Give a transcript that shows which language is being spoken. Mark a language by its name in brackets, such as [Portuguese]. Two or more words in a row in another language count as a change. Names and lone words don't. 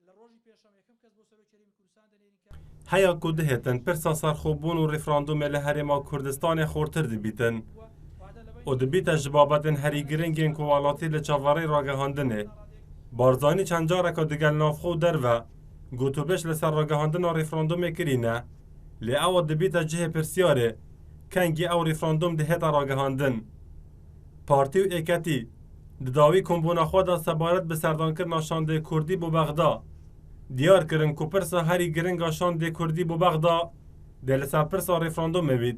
[Kurdish] هیا کو دهێتن پرسا سەرخۆبوون و ڕیفراندۆمێ لە هەرێما کوردستانی خۆرتر دەبیتن و دەبیتە ji babetên herî giringên ku welatî li çavarê ragihandinê. Barzanî çend careka digel navxwe û derve gotûbêj li ser ragihandina rîfrandomê kirîne, lê ew dibîte cihê pirsyarê kengî ew rîfrandom dihêta ragihandin. Partî û êketî di dawî kombûna xwe de sebaret bi serdankirina şandê Kurdî bû Bexda diyar kirin ku pirsa herî giringa şandê Kurdî bû Bexda dê li ser pirsa rîfrandomê bît.